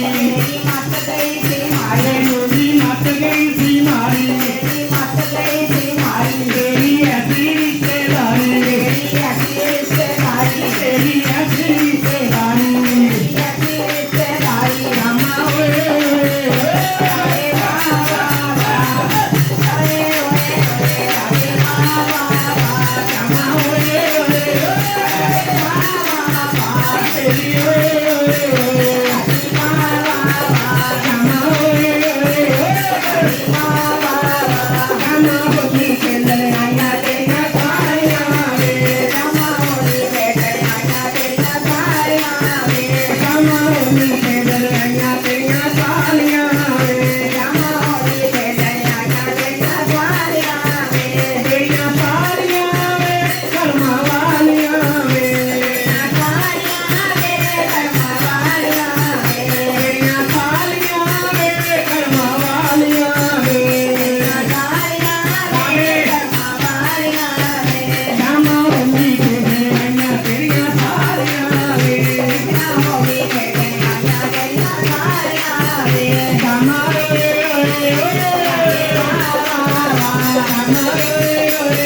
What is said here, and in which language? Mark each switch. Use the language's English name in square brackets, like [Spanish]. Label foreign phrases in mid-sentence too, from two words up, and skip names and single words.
[Hindi] मेरी मत गई थी मारी मेरी मत गई सी मारी मेरी मत गई थी मारी तेरी ऐसी रिश्तेदारी तेरी ऐसी रिश्तेदारी तेरी ऐसी रिश्तेदारी ऐसी रिश्तेदारी श्यामा ओए अरे वाह वाह वाह अरे ओए ओए अरे वाह वाह वाह श्यामा ओए वाह वाह वाह तेरी ओए वाह वाह वाह श्यामा ओए वाह वाह वाह श्यामा होती चंदन आया तेरा साया रे रामा होली बेटे आया तेरा साया रे श्यामा होती चंदन आया तेरा साया रे रामा होली बेटे आया तेरा साया रे [Punjabi] ਤੇਰੀਆਂ ਸਾਰੀਆਂ ਵੇ ਕਰਮਾਂ ਵਾਲੀਆ ਵੇ ਸਾਇਆ ਰੇ ਧਰਮਾਂ ਵਾਲੀਆ ਰੇ ਤੇਰੀਆਂ ਸਾਰੀਆਂ ਵੇ ਕਰਮਾਂ ਵਾਲੀਆ ਵੇ ਸਾਇਆ ਰੇ ਧਰਮਾਂ ਵਾਲੀਆ ਰੇ [Hindi] श्यामा होती चंदन आया तेरिया सारिया रे रामा होली बेटे आया तेरा साया रे श्यामा रे श्यामा रे